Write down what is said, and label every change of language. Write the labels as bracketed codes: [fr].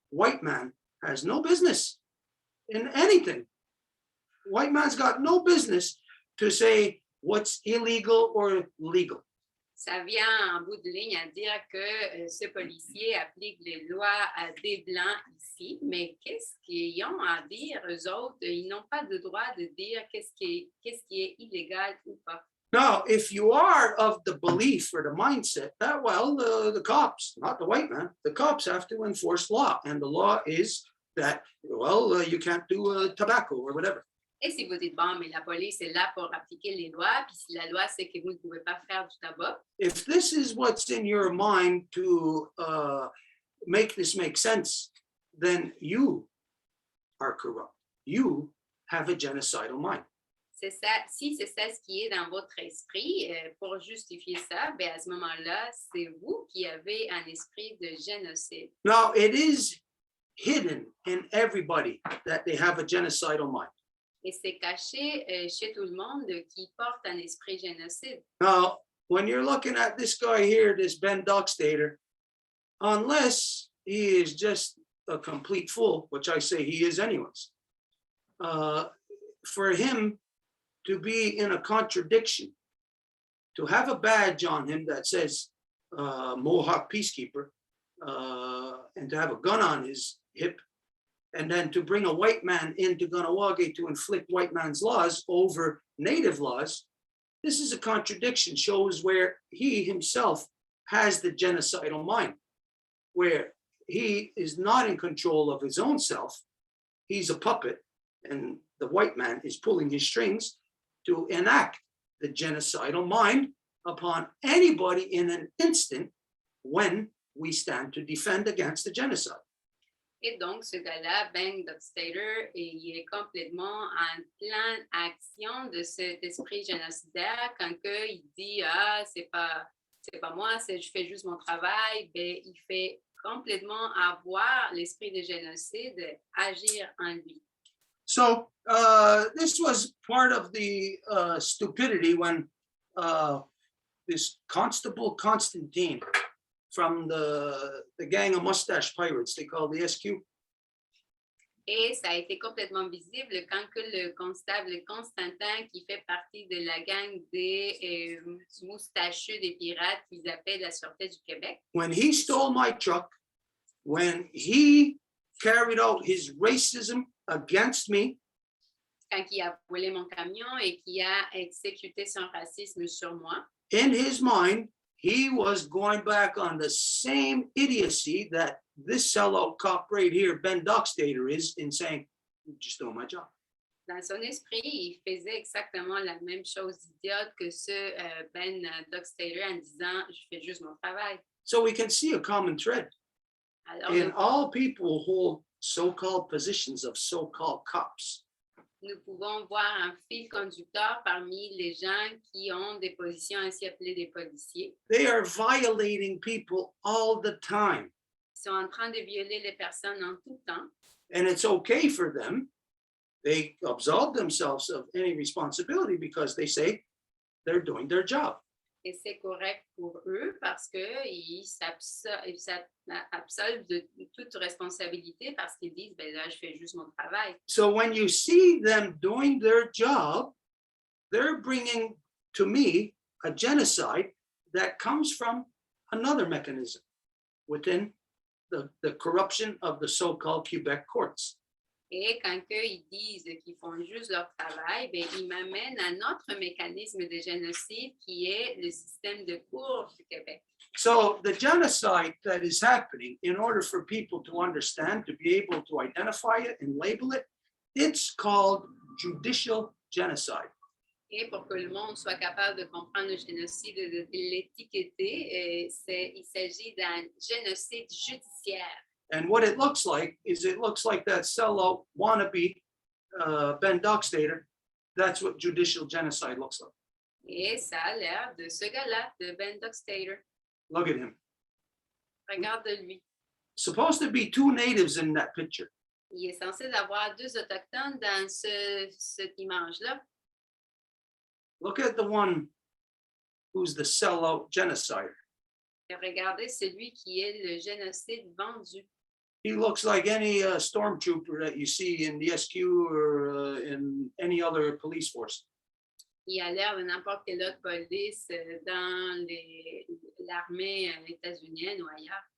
[en] White man has no business in anything. White man's got no business to say what's illegal or legal. [fr] Ça vient en bout de ligne à dire que ce policier applique les lois à des Blancs ici, mais qu'est-ce qu'ils ont à dire, eux autres? Ils n'ont pas de droit de dire qu'est-ce qui est illégal ou pas. [en] Now, if you are of the belief or the mindset that, well, the cops, not the white man, the cops have to enforce law. And the law is that, well, you can't do tobacco or whatever. [fr] Et si vous dites, bon, mais la police est là pour appliquer les lois, puis si la loi c'est que vous ne pouvez pas faire du tabac, [en] If this is what's in your mind to make this make sense, then you are corrupt. You have a genocidal mind. [fr] c'est ça, si c'est ça ce qui est dans votre esprit, pour justifier ça, ben à ce moment-là, c'est vous qui avez un esprit de génocide. [en] Now, it is hidden in everybody that they have a genocidal mind. [fr] Et c'est caché chez tout le monde qui porte un esprit génocide. [en] Now, when you're looking at this guy here, this Ben Dockstader, unless he is just a complete fool, which I say he is anyways, for him to be in a contradiction, to have a badge on him that says Mohawk Peacekeeper, and to have a gun on his hip, and then to bring a white man into Ganawage to inflict white man's laws over native laws, this is a contradiction, shows where he himself has the genocidal mind, where he is not in control of his own self. He's a puppet, and the white man is pulling his strings to enact the genocidal mind upon anybody in an instant when we stand to defend against the genocide. [fr] Et donc, ce gars-là, Ben Dockstader, il est complètement en pleine action de cet esprit génocidaire. Quand il dit « Ah, c'est pas moi, je fais juste mon travail », ben, il fait complètement avoir l'esprit de génocide agir en lui. [en] So this was part of the stupidity when this Constable Constantine from the gang of mustache pirates, they call the SQ. [fr] Et ça a été complètement visible quand que le constable Constantin, qui fait partie de la gang des moustacheux des pirates qu'ils appellent la Sûreté du Québec, [en] When he stole my truck, when he carried out his racism against me, [fr] quand il a volé mon camion et qui a exécuté son racisme sur moi, [en] in his mind, he was going back on the same idiocy that this sellout cop right here, Ben Dockstader, is in saying, "You just doing my job." [fr] dans son esprit, il faisait exactement la même chose idiote que ce Ben Dockstader en disant « Je fais juste mon travail ». [en] So we can see a common thread [fr] Alors, [en] in all people who hold so-called positions of so-called cops. [fr] nous pouvons voir un fil conducteur parmi les gens qui ont des positions ainsi appelées des policiers. [en] They are violating people all the time. [fr] Ils sont en train de violer les personnes en tout temps. [en] And it's okay for them. They absolve themselves of any responsibility because they say they're doing their job. [fr] Et c'est correct pour eux parce qu'ils s'absolvent de toute responsabilité parce qu'ils disent, ben là, je fais juste mon travail. [en] So when you see them doing their job, they're bringing to me a genocide that comes from another mechanism within the corruption of the so-called Quebec courts. [fr] Et quand ils disent qu'ils font juste leur travail, ben, ils m'amènent à notre mécanisme de génocide qui est le système de cour du Québec. [en] So the genocide that is happening, in order for people to understand, to be able to identify it and label it, it's called judicial genocide. [fr] Et pour que le monde soit capable de comprendre le génocide et de l'étiqueter, il s'agit d'un génocide judiciaire. [en] And what it looks like is it looks like that sellout wannabe Ben Dockstader. That's what judicial genocide looks like. [fr] Et ça a l'air de ce gars-là, de Ben Dockstader. [en] Look at him. [fr] Regarde-lui. [en] Supposed to be two natives in that picture. [fr] Il est censé avoir deux autochtones dans cette image-là. [en] Look at the one who's the sellout genocider. [fr] Et regardez celui qui est le génocide vendu. [en] He looks like any stormtrooper that you see in the SQ or in any other police force. [fr] Il a l'air de n'importe quelle autre police dans l'armée états-unienne ou ailleurs.